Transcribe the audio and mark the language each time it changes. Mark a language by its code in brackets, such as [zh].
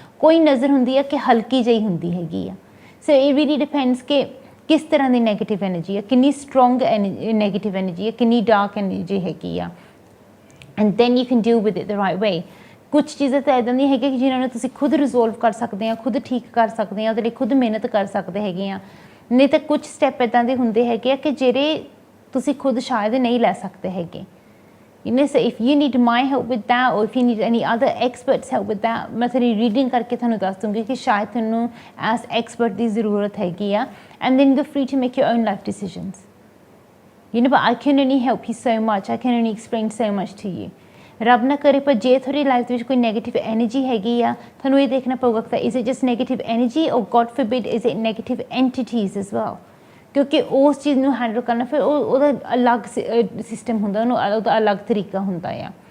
[pa] ਕੋਈ ਨਜ਼ਰ ਹੁੰਦੀ ਆ ਕਿ ਹਲਕੀ ਜਿਹੀ ਹੁੰਦੀ ਹੈਗੀ ਆ। [en] so it really depends [pa] ਕਿ ਕਿਸ ਤਰ੍ਹਾਂ ਦੀ ਨੈਗੇਟਿਵ ਐਨਰਜੀ ਆ, ਕਿੰਨੀ ਸਟਰੋਂਗ ਨੈਗੇਟਿਵ ਐਨਰਜੀ ਆ, ਕਿੰਨੀ ਡਾਰਕ ਐਨਰਜੀ ਹੈਗੀ ਆ। [en] And then you can deal with it the right way. [pa] ਕੁਛ ਚੀਜ਼ਾਂ ਤਾਂ ਇੱਦਾਂ ਦੀਆਂ ਹੈਗੀਆਂ ਕਿ ਜਿਨ੍ਹਾਂ ਨੂੰ ਤੁਸੀਂ ਖੁਦ ਰਿਜ਼ੋਲਵ ਕਰ ਸਕਦੇ ਆ, ਖੁਦ ਠੀਕ ਕਰ ਸਕਦੇ ਆ, ਉਹਦੇ ਲਈ ਖੁਦ ਮਿਹਨਤ ਕਰ ਸਕਦੇ ਹੈਗੇ ਆ। ਨਹੀਂ ਤਾਂ ਕੁਛ ਸਟੈਪ ਇੱਦਾਂ ਦੇ ਹੁੰਦੇ ਹੈਗੇ ਆ ਕਿ ਜਿਹੜੇ ਤੁਸੀਂ ਖੁਦ ਸ਼ਾਇਦ ਨਹੀਂ ਲੈ ਸਕਦੇ ਹੈਗੇ। [en] You know, so if you need my help with that, or if you need any other experts help with that, [pa] ਮੈਂ ਤੁਹਾਡੀ ਰੀਡਿੰਗ ਕਰਕੇ ਤੁਹਾਨੂੰ ਦੱਸ ਦੂੰਗੀ ਕਿ ਸ਼ਾਇਦ ਤੁਹਾਨੂੰ ਐਸ ਐਕਸਪਰਟ ਦੀ ਜ਼ਰੂਰਤ ਹੈਗੀ ਆ। [en] And then you're free to make your own life decisions. You know, but I can only help you so much. I can only explain so much to you. [pa] ਰੱਬ ਨਾ ਕਰੇ, ਪਰ ਜੇ ਤੁਹਾਡੀ ਲਾਈਫ ਦੇ ਵਿੱਚ ਕੋਈ ਨੈਗੇਟਿਵ ਐਨਰਜੀ ਹੈਗੀ ਆ, ਤੁਹਾਨੂੰ ਇਹ ਦੇਖਣਾ ਪਊਗਾ ਕਿ [en] is it just negative energy, or God forbid is it negative entities as well? [pa] ਕਿਉਂਕਿ ਉਸ ਚੀਜ਼ ਨੂੰ ਹੈਂਡਲ ਕਰਨਾ ਫਿਰ ਉਹਦਾ ਅਲੱਗ ਸਿਸਟਮ ਹੁੰਦਾ, ਉਹਦਾ ਅਲੱਗ ਤਰੀਕਾ ਹੁੰਦਾ ਆ।